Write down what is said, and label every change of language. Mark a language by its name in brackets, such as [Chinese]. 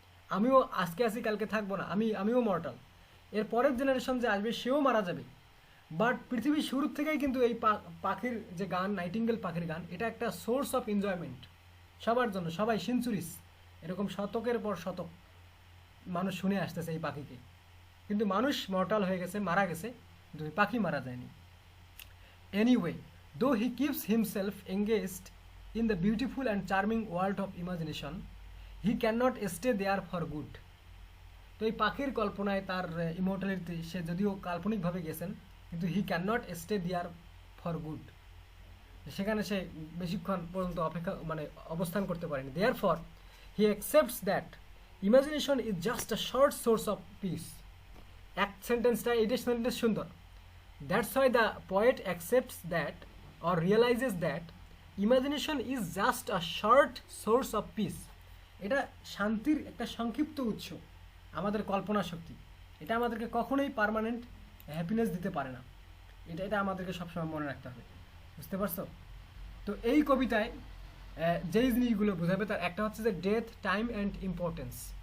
[Bangla] আমিও আজকে আছি, কালকে থাকবো না, আমিও মর্টাল। এর পরের জেনারেশন যে আসবে সেও মারা যাবে, বাট পৃথিবীর শুরু থেকেই কিন্তু এই পাখির যে গান, নাইটিঙ্গেল পাখির গান, এটা একটা সোর্স অফ এনজয়মেন্ট সবার জন্য। সবাই সেঞ্চুরিজ, এরকম শতকের পর শতক মানুষ শুনে আসতেছে এই পাখিকে। কিন্তু মানুষ মর্টাল হয়ে গেছে, মারা গেছে, কিন্তু এই পাখি মারা যায়নি। [English] Anyway, though he keeps himself engaged in the beautiful and charming world of imagination, he cannot stay there for good. [Bangla] তো এই পাখির কল্পনায় তার ইমর্টালিটি, সে যদিও কাল্পনিকভাবে গেছেন, কিন্তু [English] he cannot stay there for good, [Bangla] সেখানে সে বেশিক্ষণ পর্যন্ত অবস্থান করতে পারেনি। [English] Therefore he accepts that imagination is just a short source of peace. [Bangla] এক সেন্টেন্সটা, এইটা সেন্টেন্স সুন্দর। [English] That's why the poet accepts that or realizes that imagination is just a short source of peace. [Bangla] এটা শান্তির একটা সংক্ষিপ্ত উৎস, আমাদের কল্পনা শক্তি। এটা আমাদেরকে কখনোই পার্মানেন্ট হ্যাপিনেস দিতে পারে না, এটা আমাদেরকে সবসময় মনে রাখতে হবে। বুঝতে পারছো? তো এই কবিতায় যেই জিনিসগুলো বোঝাবে তার একটা হচ্ছে যে ডেথ, টাইম অ্যান্ড ইম্পর্টেন্স।